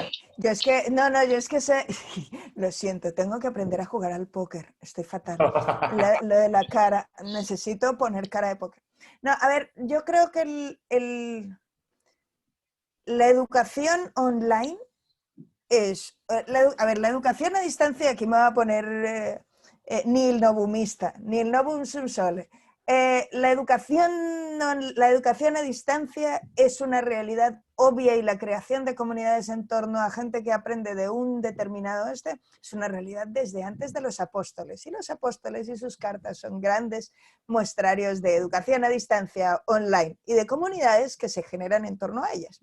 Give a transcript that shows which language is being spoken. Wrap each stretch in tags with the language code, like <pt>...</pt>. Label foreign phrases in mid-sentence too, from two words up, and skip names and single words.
<es>Yo es que, yo es que sé, lo siento, tengo que aprender a jugar al póker, estoy fatal. Lo de la cara, necesito poner cara de póker. No, a ver, yo creo que la educación online es, la educación a distancia, aquí me va a poner nil novumista,</es> <la>nil novum sum sole.</la> <es>La educación a distancia es una realidad obvia y la creación de comunidades en torno a gente que aprende de un determinado es una realidad desde antes de los apóstoles. Y los apóstoles y sus cartas son grandes muestrarios de educación a distancia online y de comunidades que se generan en torno a ellas.</es>